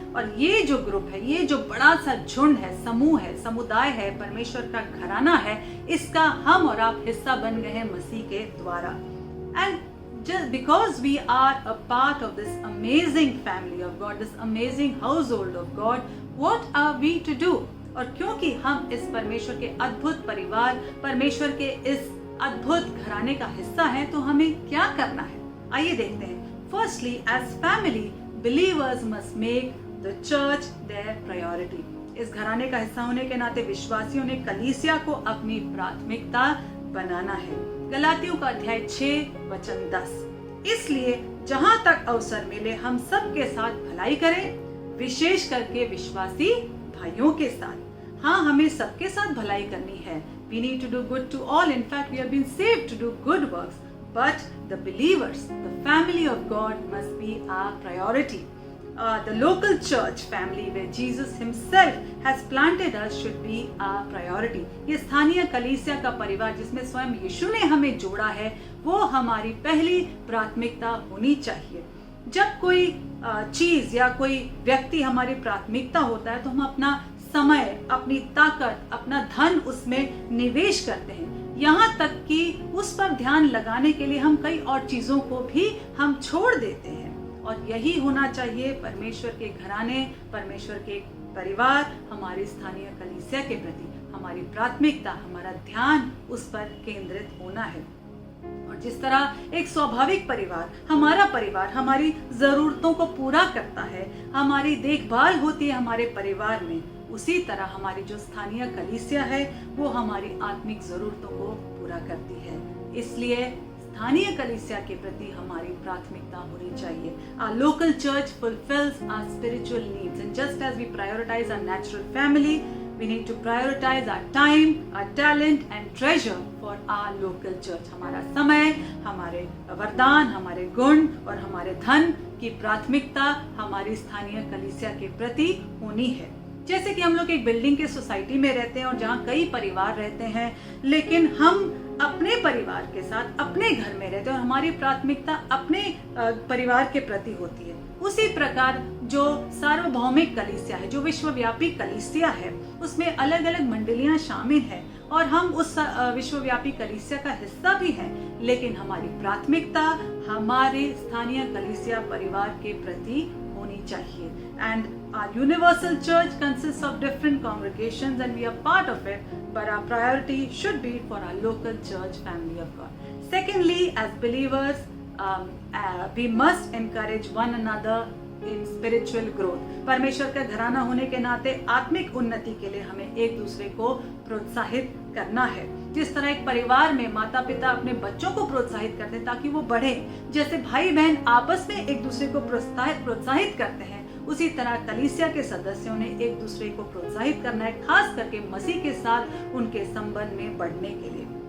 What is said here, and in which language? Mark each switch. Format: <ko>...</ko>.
<hi>और ये जो ग्रुप है, ये जो बड़ा सा झुंड है, समूह है, समुदाय है, परमेश्वर का घराना है, इसका हम और आप हिस्सा बन गए हैं मसीह के द्वारा.</hi> <en>And just because we are a part of this amazing family of God, this amazing household of God, what are we to do?</en> <hi>और क्योंकि हम इस परमेश्वर के अद्भुत परिवार, परमेश्वर के इस अद्भुत घराने का हिस्सा हैं तो हमें क्या करना है, आइए देखते हैं।</hi> <en>Firstly, as family believers must make the church their priority.</en> <hi>इस घराने का हिस्सा होने के नाते विश्वासियों ने कलीसिया को अपनी प्राथमिकता बनाना है। गलातियों का अध्याय 6 वचन 10। इसलिए जहां तक अवसर मिले हम सबके साथ भलाई करें, विशेष करके विश्वासी भाइयों के साथ। हाँ, हमें सबके साथ भलाई करनी है।</hi> <en>We need to do good to all. In fact, we have been saved to do good works. But the believers, the family of God must be our priority. The local church family where Jesus himself has planted us should be our priority.</en> <hi>ये स्थानीय कलीसिया का परिवार जिसमें स्वयं यीशु ने हमें जोड़ा है, वो हमारी पहली प्राथमिकता होनी चाहिए। जब कोई चीज या कोई व्यक्ति हमारी प्राथमिकता होता है तो हम अपना समय, अपनी ताकत, अपना धन उसमें निवेश करते हैं। यहाँ तक कि उस पर ध्यान लगाने के लिए हम कई और चीजों को भी हम छोड़ देते हैं। और यही होना चाहिए परमेश्वर के घराने, परमेश्वर के परिवार, हमारी स्थानीय कलीसिया के प्रति हमारी प्राथमिकता, हमारा ध्यान उस पर केंद्रित होना है। और जिस तरह एक स्वाभाविक परिवार, हमारा परिवार हमारी जरूरतों को पूरा करता है, हमारी देखभाल होती है हमारे परिवार में, उसी तरह हमारी जो स्थानीय कलीसिया है वो हमारी आत्मिक जरूरतों को पूरा करती है। इसलिए स्थानीय कलीसिया के प्रति हमारी प्राथमिकता होनी चाहिए।</hi> <en>Our local church fulfills our spiritual needs, and just as we prioritize our natural family, we need to prioritize our time, our talent and treasure for our local church.</en> <hi>हमारा समय, हमारे वरदान, हमारे गुण और हमारे धन की प्राथमिकता हमारी स्थानीय कलीसिया के प्रति होनी है। जैसे कि हम लोग एक बिल्डिंग के सोसाइटी में रहते हैं और जहाँ कई परिवार रहते हैं, लेकिन हम अपने परिवार के साथ अपने घर में रहते हैं और हमारी प्राथमिकता अपने परिवार के प्रति होती है। उसी प्रकार जो सार्वभौमिक कलीसिया है, जो विश्वव्यापी कलीसिया है, उसमें अलग अलग मंडलियां शामिल हैं और हम उस विश्वव्यापी कलीसिया का हिस्सा भी हैं, लेकिन हमारी प्राथमिकता हमारे स्थानीय कलीसिया परिवार के प्रति होनी चाहिए।</hi> <en>And our universal church consists of different congregations and we are part of it, but our priority should be for our local church family of God. Secondly, as believers, we must encourage one another in spiritual growth.</en> <hi>परमेश्वर का घराना होने के नाते आत्मिक उन्नति के लिए हमें एक दूसरे को प्रोत्साहित करना है। जिस तरह एक परिवार में माता पिता अपने बच्चों को प्रोत्साहित करते हैं ताकि वो बढ़े, जैसे भाई बहन आपस में एक दूसरे को प्रोत्साहित करते हैं, उसी तरह कलीसिया के सदस्यों ने एक दूसरे को प्रोत्साहित करना है, खास करके मसीह के साथ उनके संबंध में बढ़ने के लिए।</hi>